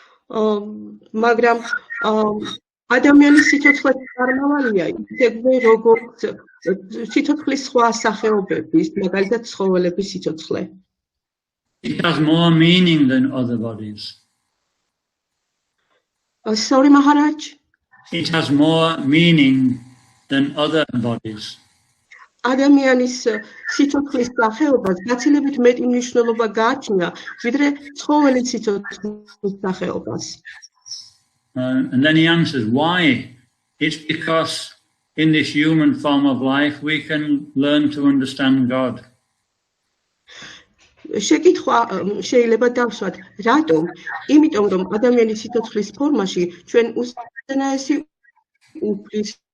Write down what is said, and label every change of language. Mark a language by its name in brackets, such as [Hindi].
[Georgian] მაგრამ ადამიანის სიცოცხლე წარმავალია, ისევე როგორც სიცოცხლის სხვა სახეობების, მაგალითად ცხოველების სიცოცხლე. [English] It has more meaning than other bodies. Sorry, Maharaj. It has more meaning than other bodies. [Georgian] ადამიანის სიცოცხლის სახეობას გაცილებით მეტი მნიშვნელობა გააჩნია, ვიდრე ცხოველის სიცოცხლის სახეობას. [English] And then he answers, why? It's because in this human form of life we can learn to understand God. [Georgian] შეკითხვა შეიძლება დავსვათ, რატომ? იმიტომ რომ ადამიანის სიცოცხლის ფორმაში ჩვენ უზენაესი უფლის